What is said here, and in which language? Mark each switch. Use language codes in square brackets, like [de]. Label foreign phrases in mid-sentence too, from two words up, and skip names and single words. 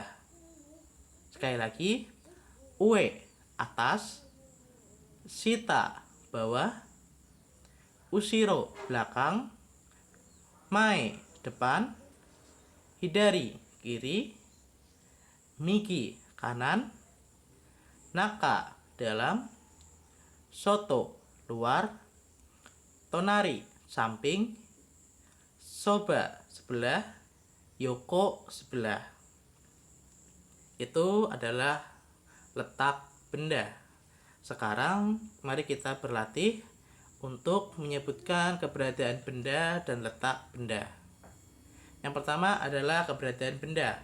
[id] Sekali lagi, Ue atas, Shita bawah, Ushiro belakang, Mae depan, Hidari kiri, Miki kanan, Naka dalam, Soto luar, Tonari samping, Soba sebelah, Yoko sebelah. Itu adalah letak benda. Sekarang mari kita berlatih untuk menyebutkan keberadaan benda dan letak benda. Yang pertama adalah keberadaan benda.